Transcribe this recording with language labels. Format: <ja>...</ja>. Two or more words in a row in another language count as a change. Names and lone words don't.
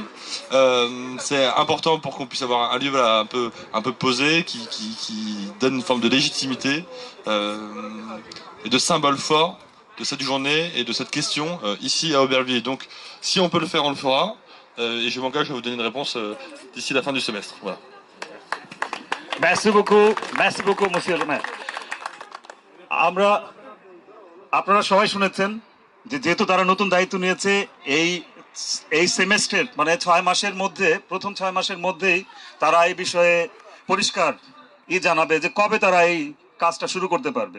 <fr>C'est important pour qu'on puisse avoir un lieu voilà, un peu posé qui donne une forme de légitimité et de symbole fort de cette journée et de cette question ici à Aubervilliers. Donc si on peut le faire, on le fera. Et je m'engage à vous donner une réponse d'ici la fin du semestre. Voilà. Merci beaucoup, monsieur le maire.</fr> <bn>আপনারা সবাই শুনেছেন যে যেহেতু তারা নতুন দায়িত্ব নিয়েছে এই সেমেস্টার মানে 6 মাসের মধ্যে প্রথম 6 মাসের মধ্যেই তারা এই বিষয়ে পরিষ্কার জানাবে যে কবে তারা এই কাজটা শুরু করতে পারবে।</bn>